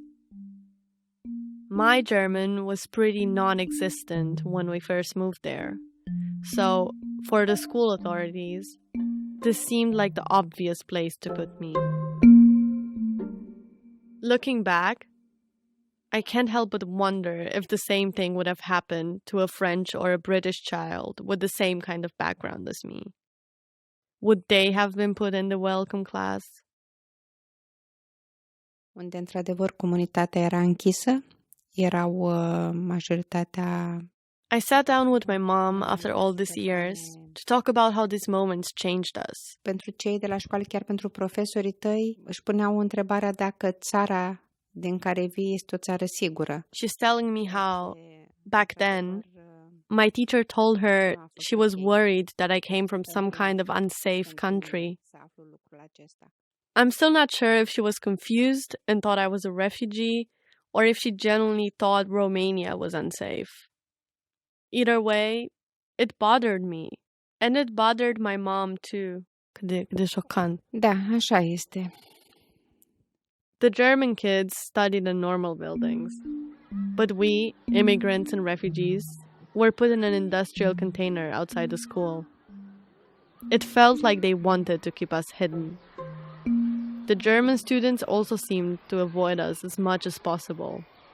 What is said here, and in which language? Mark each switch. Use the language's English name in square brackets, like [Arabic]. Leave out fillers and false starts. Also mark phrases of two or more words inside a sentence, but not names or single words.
[English] My German was pretty non-existent when we first moved there, so for the school authorities, this seemed like the obvious place to put me. Looking back, I can't help but wonder if the same thing would have happened to a French or a British child with the same kind of background as me. Would they have been put in the welcome class? [Romanian] Unde, într-adevăr, comunitatea era închisă, erau majoritatea. [English] I sat down with my mom after all these years to talk about how these moments changed us. [Romanian] Pentru cei de la școală, chiar pentru profesorii tăi, își puneau întrebarea dacă țara din care vii este o țară sigură. [English] She's telling me how, back then, my teacher told her she was worried that I came from some kind of unsafe country. I'm still not sure if she was confused and thought I was a refugee, or if she genuinely thought Romania was unsafe. Either way, it bothered me. And it bothered my mom too. [Romanian] Cât de șocant. Da, așa este. [English] The German kids studied in normal buildings. But we, immigrants and refugees, were put in an industrial container outside the school. It felt like they wanted to keep us hidden. The German students also seemed to avoid us as much as possible.